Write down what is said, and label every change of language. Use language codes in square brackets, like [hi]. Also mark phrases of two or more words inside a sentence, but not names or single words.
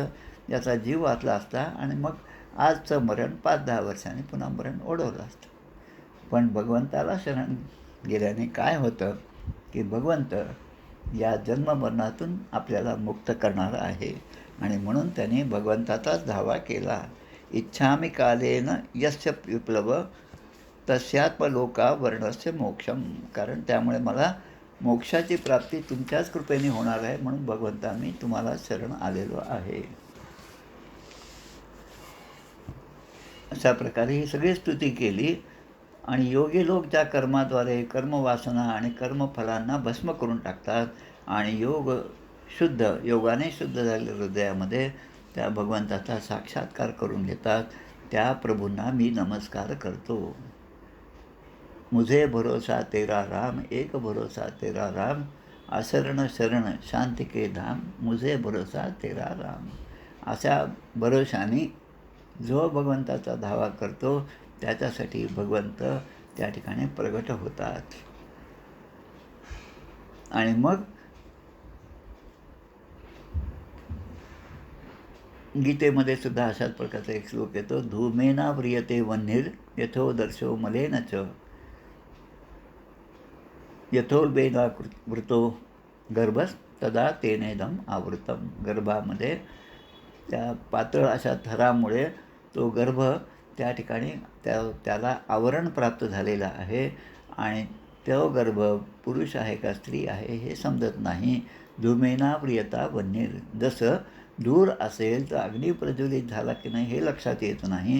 [mr] याचा जीव वाचला असता आणि मग आजचं मरण 5-10 वर्षांनी पुन्हा मरण ओढवलं असतं. पण भगवंताला शरण गेल्याने काय होतं की भगवंत या जन्ममरणातून आपल्याला मुक्त करणारा आहे आणि म्हणून त्याने भगवंताचाच धावा केला. [sa] इच्छामी कालेन यस्य विप्लव तस्यात्मलोका वर्णस्य मोक्षम. [mr] कारण त्यामुळे मला मोक्षाची प्राप्ती तुमच्याच कृपेने होणार आहे म्हणून भगवंता मी तुम्हाला शरण आलेलो आहे. अशा प्रकारे ही सगळी स्तुती केली आणि योगी लोक ज्या कर्माद्वारे कर्मवासना आणि कर्मफलांना भस्म करून टाकतात आणि योग शुद्ध योगाने शुद्ध झालेल्या हृदयामध्ये त्या भगवंताचा साक्षात्कार करून घेतात, त्या प्रभूंना मी नमस्कार करतो. [hi] मुझे भरोसा तेरा राम, एक भरोसा तेरा राम, असरण शरण शांती के धाम, मुझे भरोसा तेरा राम. [mr] अशा भरोशाने जो भगवंताचा धावा करतो त्याच्यासाठी भगवंत त्या ठिकाणी प्रगट होतात. आणि मग गीतेमध्ये सुद्धा अशाच प्रकारचा एक श्लोक येतो, [sa] धूमेना व्रियते वह्निर यथो दर्शो मलेन च, यथोल्बेना वृतो गर्भस तदा तेनेदम आवृतम. [mr] गर्भामध्ये त्या पातळ अशा थरामुळे तो गर्भ त्या ठिकाणी त्याला आवरण प्राप्त झालेलं आहे आणि तो गर्भ पुरुष आहे का स्त्री आहे हे समजत नाही. [sa] धूमेना प्रियता वन्नीर, [mr] जसं धूर असेल तर अग्नी प्रज्वलित झाला की नाही हे लक्षात येत नाही.